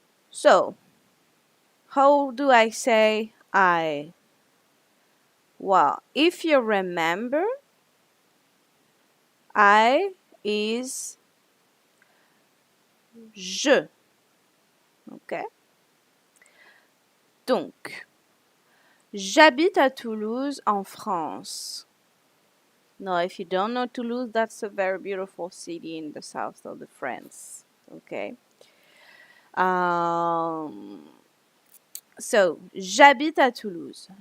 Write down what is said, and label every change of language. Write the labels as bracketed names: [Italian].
[English] So, how do I say I? Well, if you remember, I is je. Okay? [French] Donc, j'habite à Toulouse en France. [English] Now, if you don't know Toulouse, that's a very beautiful city in the south of the France. Okay? [French] Um, so, j'habite à Toulouse.